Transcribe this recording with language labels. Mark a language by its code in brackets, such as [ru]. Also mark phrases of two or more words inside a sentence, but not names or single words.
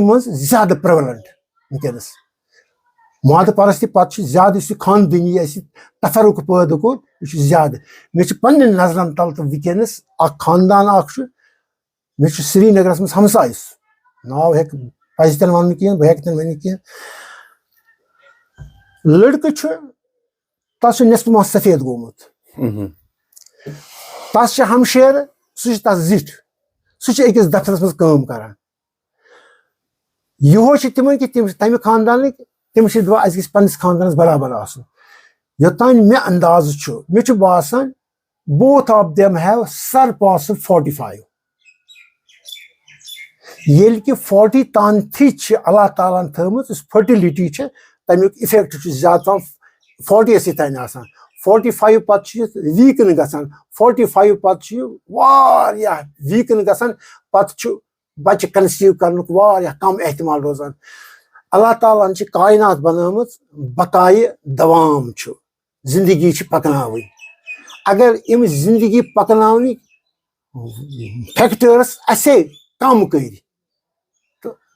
[ks] منٛز زیادٕ پرٛیولنٹ وٕنکیٚنس مادٕ پرستی پتہٕ چھُ زیادٕ یُس یہِ خاندٲنی اَسہِ تفرُق پٲدٕ کوٚر یہِ چھُ زیادٕ مےٚ چھُ پننٮ۪ن نظرن تل تہٕ وٕنکیٚنس اکھ خاندان اکھ چھُ مےٚ چھُ سرینگرس منٛز ہمساے ناو ہیٚکہِ پزِ تہِ نہٕ ونُن کینٛہہ بہٕ ہیٚکہٕ تہِ نہٕ ؤنِتھ کینٛہہ لڑکہٕ چھُ تتھ چھُ نٮ۪صف ماہ سفید گوٚمُت تس چھِ ہمشیرٕ سُہ چھُ تتھ زِٹھ سُہ چھُ أکِس دفترس منٛز کٲم کران یِہوے چھِ تِمن کہِ تِم چھِ تمہِ خاندانٕکۍ تِم چھِ دپان اَسہِ گژھِ پننِس خاندانس برابر آسُن یوٚتانۍ مےٚ اندازٕ چھُ مےٚ چھُ باسان [en] both of them have surpassed 45 [ks] ییٚلہِ کہِ 40 تانتھٕے چھِ اللہ تعالیٰ ہن تھٲومٕژ یُس فرٹِلٹی چھِ تمیُک اِفیکٹ چھُ زیادٕ پہم 40 یسٕے تانۍ آسان 45 پتہٕ چھُ یہِ ویٖکن گژھان 45 پتہٕ چھُ یہِ واریاہ ویٖکن گژھان پتہٕ چھُ بچہِ [en] conceive [ks] واریاہ کم احتمال روزان اللہ تعالیٰ ہن چھِ کائنات بنٲومٕژ بقایہِ دوام چھُ زندگی چھِ پکناوٕنۍ اگر یِم زندگی پکناونٕکۍ فیکٹٲرٕس اَسے کم کٔرۍ تہٕ